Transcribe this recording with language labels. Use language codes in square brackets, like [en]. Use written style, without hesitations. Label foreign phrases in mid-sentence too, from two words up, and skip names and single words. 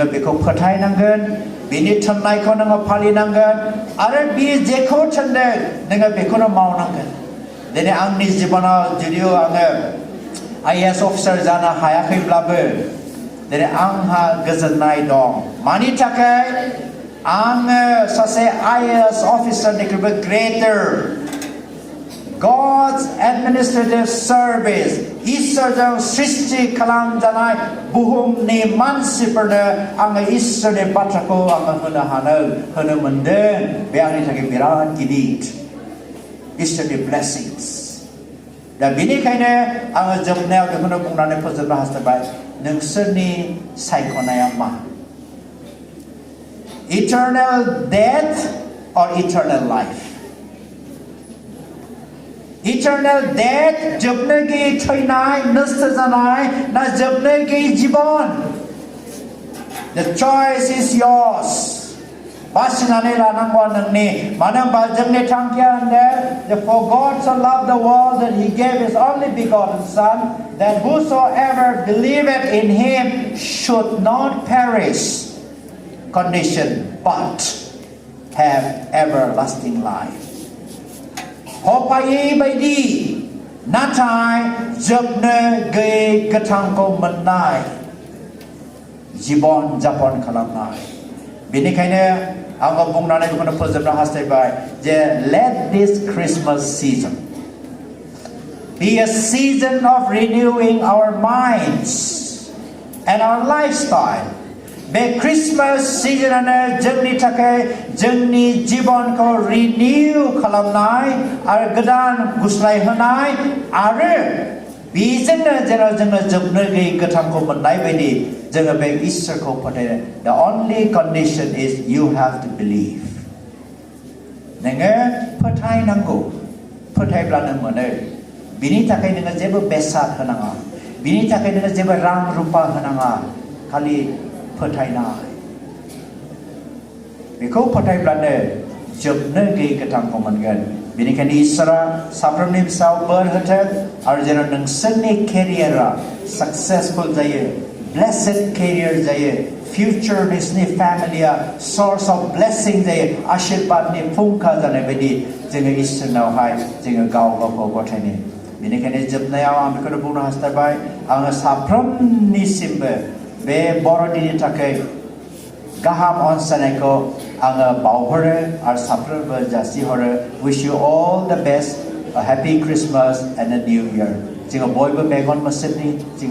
[brx] बेखौ फोथायनांगोन बिनि थिननायखौ नोङो फालिनांगोन आरो बि जेखौ थिनदों नोङो बेखौनो मावनांगोन दिनै आंनि जिबनाव जुदिअ आङो IAS अफिसार जानो हायाखैब्लाबो दिनै आंहा गोजोननाय दं मानि थाखाय आङो सासे IAS अफिसारनिख्रुइबो [en] greater God's administrative service [brx] इसोरजों सृष्टि खालामजानाय बुहुमनि मानसिफोरनो आङो इसोरनि बाथ्राखौ आङो होनो मोनदों बे आंनि थाखाय बिराद गिदिर इसोरनि ब्लेसिंस दा बेनिखायनो आङो जोबनायाव बेखौनो बुंनानै फोजोबनो हास्थायबाय नोंसोरनि सायख'नाया मा [en] Eternal death or eternal life Eternal death [brx] जोबनो गैयै थैनाय नष्ट जानाय ना जोबनो गैयै जिबन [en] The choice is yours [brx] बासिनानै लानांगौआ नोंनि मानो होनबा जोंनि थांखिया होनदों [en] For God so loved the world that He gave His only begotten Son that whosoever believeth in Him should not perish condition but have everlasting life [brx] हपायै बायदि नाथाय जोबनो गैयै गोथांखौ मोननाय जिबन जापन खालामनाय बेनिखायनो आङो बुंनानै बेखौनो फोजोबनो हास्थायबाय जे [en] let this Christmas season be a season of renewing our minds and our lifestyle [brx] बे क्रिसमास सिजनानो जोंनि थाखाय जोंनि जिबनखौ रिनिउ खालामनाय आरो गोदान गुस्लायहोनाय आरो बेजोंनो जेन जोङो जोबनो गैयै गोथांखौ मोननाय बायदि जोङो बे इसोरखौ फोथायनो [en] The only condition is you have to believe [brx] नोङो फोथायनांगौ फोथायब्लानो मोनो बिनि थाखाय नोङो जेबो बेसाद होनाङा बिनि थाखाय नोङो जेबो रां रुपा होनाङा खालि फोथायनाय बेखौ फोथायब्लानो जोबनो गैयै गोथांखौ मोनगोन बेनिखायनो इसोरा साफ्रोमनि फिसायाव बोर होथों आरो जेन नोंसोरनि केरियारा सक्सेसफुल जायो [en] blessed career [brx] जायो future नोंसोरनि फेमिलिया [en] source of blessing [brx] जायो आशीर्वादनि फुंखा जानाय बायदि जोङो इसोरनावहाय जोङो गाव गावखौ गथायनो बेनिखायनो जोबनायाव आं बेखौनो बुंनो हास्थायबाय आङो साफ्रोमनिसिमबो बे बर'दिननि थाखाय गाहाम अनसायनायखौ आङो बावहरो आरो साफ्रोमबो जासिहरो [en] wish you all the best a happy Christmas and a new year [brx] जोङो बयबो मेगन मोसेबनि